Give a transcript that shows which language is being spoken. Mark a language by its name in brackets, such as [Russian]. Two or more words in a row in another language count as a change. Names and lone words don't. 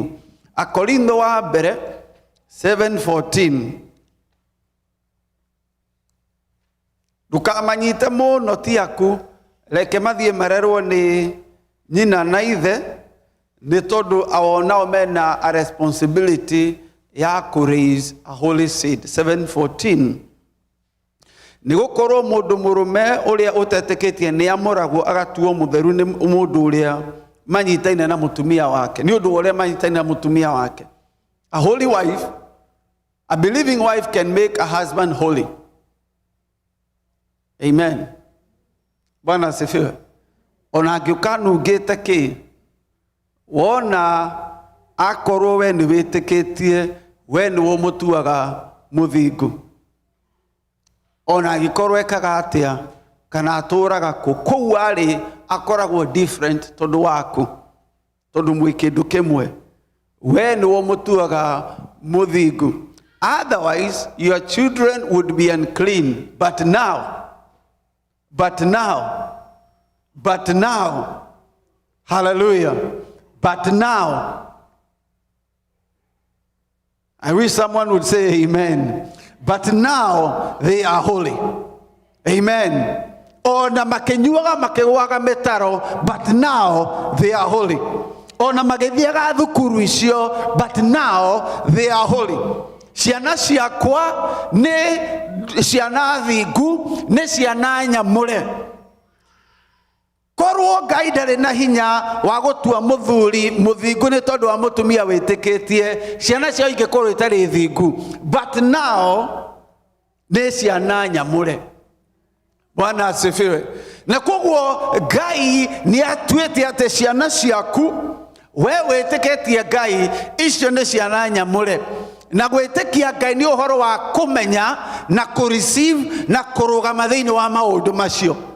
[Kikuyu] Akorintho wa mbere 7:14. Ndukamanyite mũno ti aku, reke mathiĩ marerwo nĩ nyina na ithe, nĩ tondũ ao nao mena [English] a responsibility [Kikuyu] ya [English] raise a holy seed. [Kikuyu] 7:14. Nĩgũkorwo mũndũ mũrũme ũrĩa ũtetĩkĩtie nĩ amũragwo agatuo mũtheru nĩ mũndũ ũrĩa manyitaine na mũtumia wake. Nĩ ũndũ ũrĩa manyitaine na mũtumia wake. [English] A holy wife, a believing wife can make a husband holy. [Swahili] Amen. Bwana asifiwe. [Kikuyu] Ona angĩũka nungĩte kĩ? Wona akorwo we nĩ wĩtĩkĩtie, we nĩ mũtuaga mũthingu. Ona angĩkorwo ekaga atĩa kana atũraga kũu arĩ akoragwo different tondũ waku, tondũ mwĩ kĩndũ kĩmwe. We nĩ mũtuaga mũthingu. [English] Otherwise your children would be unclean. But now, hallelujah, but now, I wish someone would say amen. But now they are holy. Amen. [Kikuyu] Ona makenyuaga makegwaga metaro, [English] but now they are holy. [Kikuyu] Ona magethiaga thukuru icio, [English] but now they are holy. [Kikuyu] Ciana ciakwa nĩ ciana thingu, nĩ ciana nyamũre. Korwo Ngai ndarĩ na hinya wa gũtua mũthuri mũthingu nĩ tondũ wa mũtumia wĩtĩkĩtie, ciana ciao ingĩkorwo itarĩ thingu. [English] But now [Kikuyu] nĩ ciana nyamũre. [Swahili] Bwana asifiwe. [Kikuyu] Na koguo Ngai nĩ atuĩte atĩ ciana ciaku, we wĩtĩkĩtie Ngai, icio nĩ ciana nyamũre. Na gwĩtĩkia Ngai nĩ ũhoro wa kũmenya na kũreceive na kũrũgama thĩinĩ wa maũndũ macio.